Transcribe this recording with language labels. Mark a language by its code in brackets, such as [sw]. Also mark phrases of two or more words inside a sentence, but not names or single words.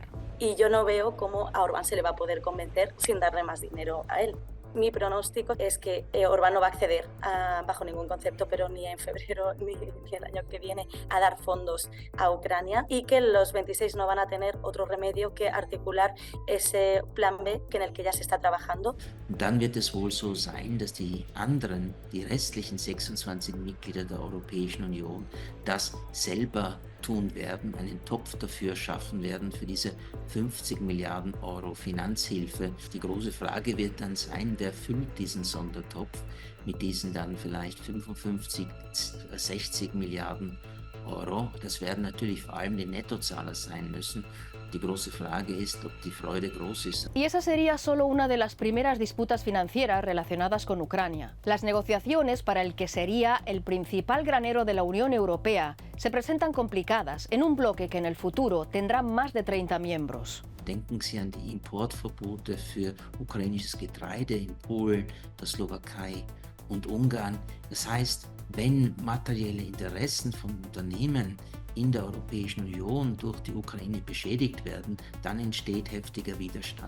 [es] Y yo no veo cómo a Orbán se le va a poder convencer sin darle más dinero a él. Mi pronóstico es que Orbán no va a acceder bajo ningún concepto, pero ni en febrero ni el año que viene, a dar fondos a Ucrania, y que los 26 no van a tener otro remedio que articular ese plan B en el que ya se está trabajando. [de] Dann wird es wohl so sein, dass die restlichen 26 Mitglieder der Europäischen Union, das selber tun werden, einen Topf dafür schaffen werden für diese 50 Milliarden Euro Finanzhilfe. Die große Frage wird dann sein, wer füllt diesen Sondertopf mit diesen dann vielleicht 55, 60 Milliarden Euro. Das werden natürlich vor allem die Nettozahler sein müssen. Die große Frage ist, ob die Freude groß ist. [es] Y esa sería solo una de las primeras disputas financieras relacionadas con Ucrania. Las negociaciones para el que sería el principal granero de la Unión Europea se presentan complicadas en un bloque que en el futuro tendrá más de 30 miembros. [de] Denken Sie an die Importverbote für ukrainisches Getreide in Polen, der Slowakei und Ungarn. Das heißt, wenn materielle Interessen von Unternehmen in der Europäischen Union durch die Ukraine beschädigt werden, dann entsteht heftiger Widerstand.